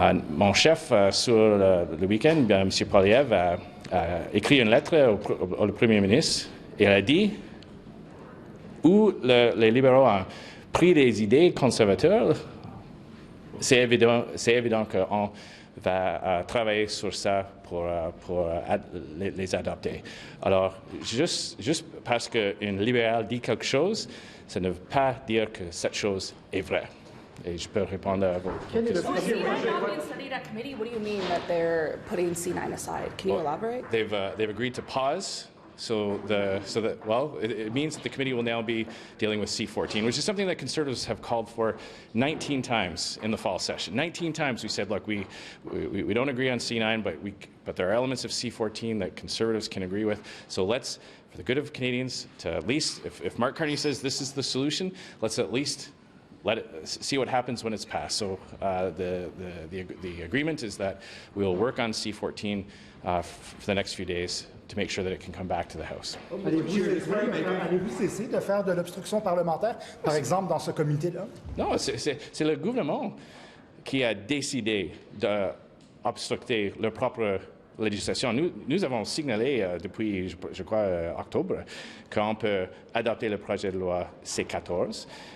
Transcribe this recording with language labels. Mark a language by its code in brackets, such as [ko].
[fr] Mon chef, sur le week-end, M. Poilievre, a écrit une lettre au Premier ministre et a dit où les libéraux ont pris des idées conservateurs, c'est évident qu'on va travailler sur ça pour les adopter. Alors, juste parce qu'un libéral dit quelque chose, ça ne veut pas dire que cette chose est vraie. Et je peux répondre à vos questions. [en] So C9 not being studied at committee, what do you mean that they're putting C9 aside? Can you elaborate? They've agreed to pause. It means that the committee will now be dealing with C14, which is something that Conservatives have called for 19 times in the fall session. 19 times we said, look, we don't agree on C9, but there are elements of C14 that Conservatives can agree with. So let's, for the good of Canadians, to at least, if Mark Carney says this is the solution, let's at least let it see what happens when it's passed. So the agreement is that we will work on C14 for the next few days to make sure that it can come back to the House. [fr] Allez-vous cesser de faire de l'obstruction parlementaire, par exemple, dans ce comité-là? Non, c'est le gouvernement qui a décidé d'obstructer leur propre législation. Nous avons signalé depuis, je crois, octobre, qu'on peut adopter le projet de loi C14.